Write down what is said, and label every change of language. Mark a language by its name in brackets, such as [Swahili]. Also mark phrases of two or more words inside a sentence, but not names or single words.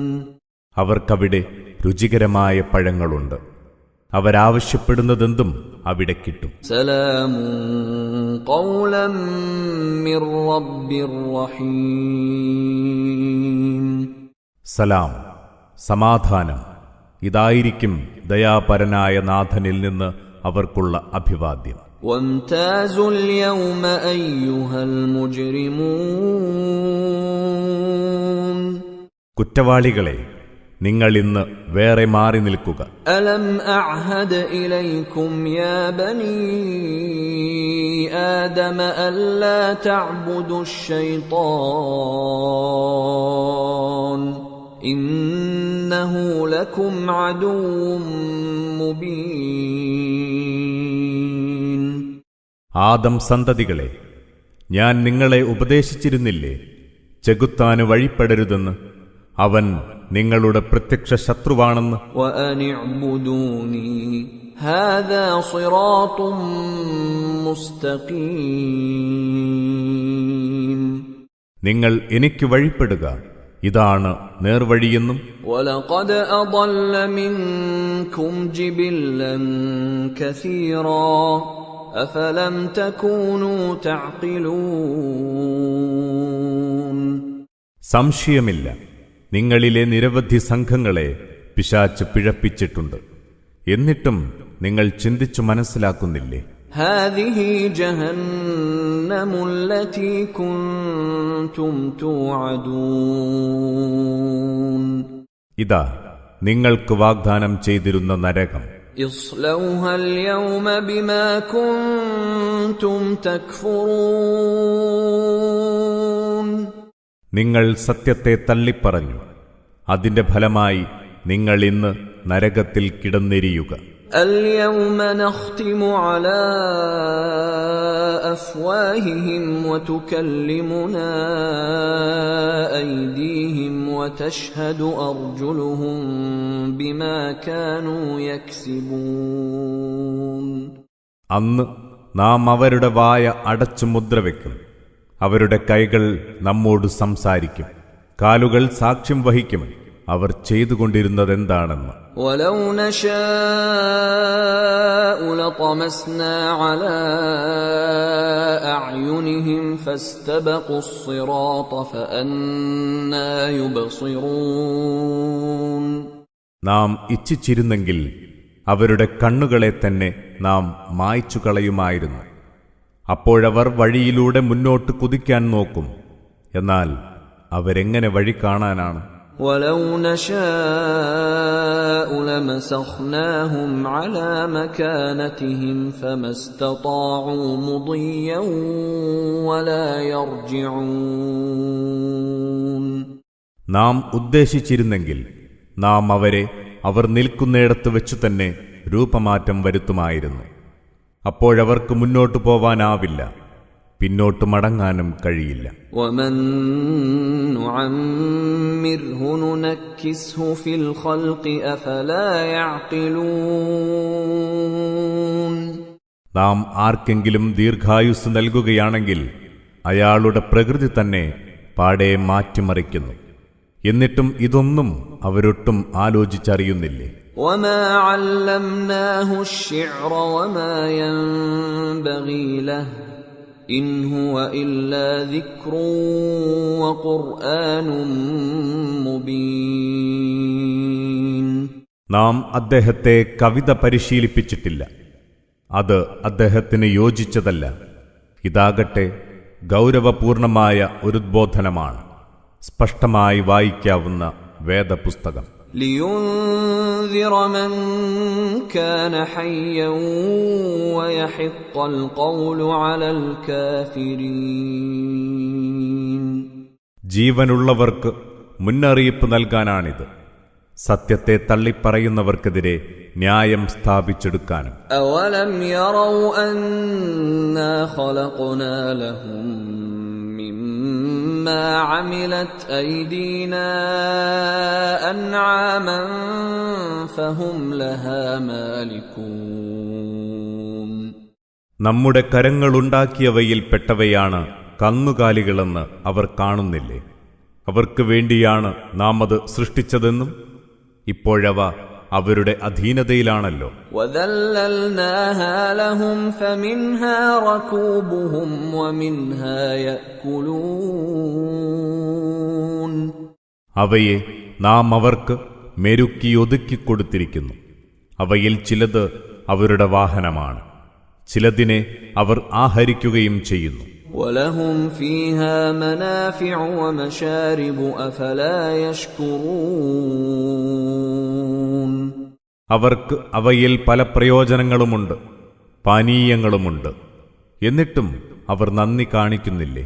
[Malayalam] അവർക്കവിടെ രുചികരമായ പഴങ്ങളുണ്ട്. അവരാവശ്യപ്പെടുന്നതെന്തും അവിടെ കിട്ടും. [Arabic] سلام قولا من رب رحيم. [Malayalam] സലാം, സമാധാനം, ഇതായിരിക്കും ദയാപരനായ നാഥനിൽ നിന്ന് അവർക്കുള്ള അഭിവാദ്യം. [Arabic] وامتازوا اليوم أيها المجرمون. [Malayalam] കുറ്റവാളികളെ, നിങ്ങൾ ഇന്ന് വേറെ മാറി നിൽക്കുക. [Arabic] ألم أعهد إليكم يا بني آدم ألا تعبدوا الشيطان إنه لكم عدو مبين. [Malayalam] ആദം സന്തതികളെ, ഞാൻ നിങ്ങളെ ഉപദേശിച്ചിരുന്നില്ലേ ചെകുത്താന് വഴിപ്പെടരുതെന്ന്? അവൻ നിങ്ങളുടെ പ്രത്യക്ഷ ശത്രുവാണെന്ന്. [Arabic] وأن اعبدوني هذا صراط مستقيم. [Malayalam] നിങ്ങൾ എനിക്ക് വഴിപ്പെടുക, ഇതാണ് നേർവഴിയെന്നും. [Arabic] ولقد أضل منكم جبلا كثيرا أفلم تكونوا تعقلون. [Malayalam] സംശയമില്ല, നിങ്ങളിലെ നിരവധി സംഘങ്ങളെ പിശാച് പിഴപ്പിച്ചിട്ടുണ്ട്. എന്നിട്ടും നിങ്ങൾ ചിന്തിച്ചു മനസ്സിലാക്കുന്നില്ലേ? [Arabic] هذه جهنم التي كنتم توعدون. [Malayalam] ഇതാ നിങ്ങൾക്ക് വാഗ്ദാനം ചെയ്തിരുന്ന നരകം. [Arabic] اصلوها اليوم بما كنتم تكفرون. [Malayalam] നിങ്ങൾ സത്യത്തെ തള്ളിപ്പറഞ്ഞു, അതിന്റെ ഫലമായി നിങ്ങൾ ഇന്ന് നരകത്തിൽ കിടന്നെരിയുക. [Arabic] اليوم نختم على أفواههم وتكلمنا أيديهم وتشهد أرجلهم بما كانوا يكسبون. [Malayalam] അന്ന് നാം അവരുടെ വായ അടച്ചു മുദ്രവെക്കും. അവരുടെ കൈകൾ നമ്മോട് സംസാരിക്കും, കാലുകൾ സാക്ഷ്യം വഹിക്കും അവർ ചെയ്തുകൊണ്ടിരുന്നതെന്താണെന്ന്. [Arabic] ولو نشاء لطمسنا على أعينهم فاستبقوا الصراط فأنى يبصرون. [Malayalam] നാം ഇച്ഛിച്ചിരുന്നെങ്കിൽ അവരുടെ കണ്ണുകളെ തന്നെ നാം മായ്ച്ചു കളയുമായിരുന്നു. അപ്പോഴവർ വഴിയിലൂടെ മുന്നോട്ട് കുതിക്കാൻ നോക്കും. എന്നാൽ അവരെങ്ങനെ വഴി കാണാനാണ്? [Arabic] ولو نشاء لمسخناهم على مكانتهم فما استطاعوا مضيا ولا يرجعون. [Malayalam] നാം ഉദ്ദേശിച്ചിരുന്നെങ്കിൽ നാം അവരെ അവർ നിൽക്കുന്നിടത്ത് വെച്ചു തന്നെ രൂപമാറ്റം വരുത്തുമായിരുന്നു. അപ്പോഴവർക്ക് മുന്നോട്ടു പോവാനാവില്ല, പിന്നോട്ട് മടങ്ങാനും കഴിയില്ല. [Arabic] ومن نعمره ننكسه في الخلق أفلا يعقلون. [Malayalam] നാം ആർക്കെങ്കിലും ദീർഘായുസ് നൽകുകയാണെങ്കിൽ അയാളുടെ പ്രകൃതി തന്നെ പാടെ മാറ്റിമറിക്കുന്നു. എന്നിട്ടും ഇതൊന്നും അവരൊട്ടും ആലോചിച്ചറിയുന്നില്ലേ? [Arabic] وما علمناه الشعر وما ينبغي له إن هو إلا ذكر وقرآن مبين. [Malayalam] നാം അദ്ദേഹത്തെ കവിത പരിശീലിപ്പിച്ചിട്ടില്ല. അത് അദ്ദേഹത്തിന് യോജിച്ചതല്ല. ഇതാകട്ടെ ഗൗരവപൂർണമായ ഒരു ഉദ്ബോധനമാണ്, സ്പഷ്ടമായി വായിക്കാവുന്ന വേദപുസ്തകം. [Arabic] لينذر من كان حيا ويحق القول على الكافرين. [Malayalam] ജീവനുള്ളവർക്ക് മുന്നറിയിപ്പ് നൽകാനാണിത്, സത്യത്തെ തള്ളിപ്പറയുന്നവർക്കെതിരെ ന്യായം സ്ഥാപിച്ചെടുക്കാനും. [Arabic] أولم يروا أنا خلقنا لهم مما عملت أيدينا أنعاما فهم لها مالكون. [Malayalam] നമ്മുടെ കരങ്ങളുണ്ടാക്കിയവയിൽപ്പെട്ടവയാണ് കന്നുകാലികളെന്ന് അവർ കാണുന്നില്ലേ? അവർക്ക് വേണ്ടിയാണ് നാം അത് സൃഷ്ടിച്ചതെന്നും ഇപ്പോഴവ അവരുടെ അധീനതയിലാണല്ലോ. [Arabic] وَذَلَّلْنَاهَا لَهُمْ فَمِنْهَا رَكُوبُهُمْ وَمِنْهَا يَأْكُلُونَ. [Malayalam] അവയെ നാം അവർക്ക് മെരുക്കിയൊതുക്കിക്കൊടുത്തിരിക്കുന്നു. അവയിൽ ചിലത് അവരുടെ വാഹനമാണ്, ചിലതിനെ അവർ ആഹരിക്കുകയും ചെയ്യുന്നു. [Arabic] وَلَهُمْ فِيهَا مَنَافِعُ وَمَشَارِبُ أَفَلَا يَشْكُرُونَ. [Malayalam] അവർക്ക് അവയിൽ പല പ്രയോജനങ്ങളുമുണ്ട്, പാനീയങ്ങളുമുണ്ട്. എന്നിട്ടും അവർ നന്ദി കാണിക്കുന്നില്ലേ?